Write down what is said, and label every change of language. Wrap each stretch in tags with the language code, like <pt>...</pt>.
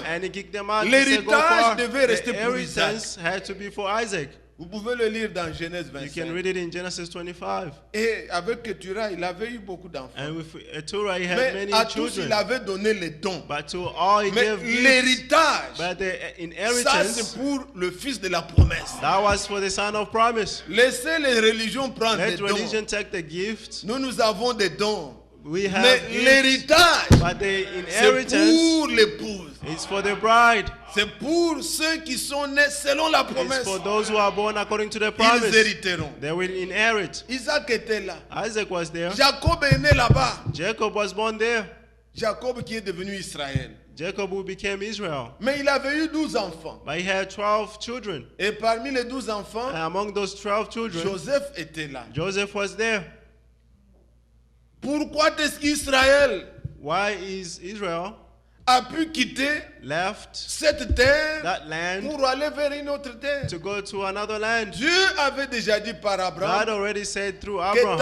<en>And he kicked them out. He said, "Go</en> <fr>L'héritage</fr> <en>far."</en> <fr>devait rester</fr> <en>The</en> <fr>pour Isaac.</fr> <en>inheritance had to be for Isaac.</en> <fr>Vous pouvez le lire dans Genèse</fr> <en>You can</en> <fr>25.</fr> <en>read it in Genesis 25.</en> <fr>Et avec Keturah, il avait eu beaucoup d'enfants.</fr> <en>And with Keturah, he had</en> <fr>Mais</fr> <en>many</en> <fr>à tous,</fr> <en>children.</en> <fr>il avait donné les dons.</fr> <en>But to all he</en> <fr>Mais</fr> <en>gave gifts.</en> <fr>l'héritage,</fr> <en>But the</en> <fr>ça</fr> <en>inheritance,</en> <fr>c'est pour le fils de la promesse.</fr> <en>that was for the son of promise.</en> <fr>Laissez les religions prendre des</fr> <en>Let</en> <fr>dons.</fr> <en>religion take the gifts.</en> <fr>Nous avons des dons.</fr> <en>We have</en> <fr>Mais</fr> <en>gifts.</en> <fr>l'héritage,</fr> <en>But the</en> <fr>c'est</fr> <en>inheritance</en> <fr>pour l'épouse.</fr> <en>is for the bride.</en> <fr>C'est pour ceux qui sont nés selon la</fr> <en>It's</en> <fr>promesse.</fr> <en>for those who are born according to the</en> <fr>Ils</fr> <en>promise.</en> <fr>hériteront.</fr> <en>They will inherit.</en> <fr>Isaac était là.</fr> <en>Isaac was there.</en> <fr>Jacob est né là-bas.</fr> <en>Jacob was born there.</en> <fr>Jacob qui est devenu Israël.</fr> <en>Jacob who became Israel.</en> <fr>Mais il avait eu 12 enfants.</fr> <en>But he had 12 children.</en> <fr>Et parmi les 12 enfants,</fr> <en>And among those 12 children,</en> <fr>Joseph était là.</fr> <en>Joseph was there.</en> <fr>Pourquoi est-ce qu'Israël</fr> <en>Why is Israel</en> <fr>a pu quitter</fr> <en>left</en> <fr>cette terre</fr> <en>that land</en> <fr>pour aller vers une autre terre?</fr> <en>to go to another land?</en> <fr>Dieu avait déjà dit par</fr> <en>God Abraham already said through</en> <fr>que ta</fr>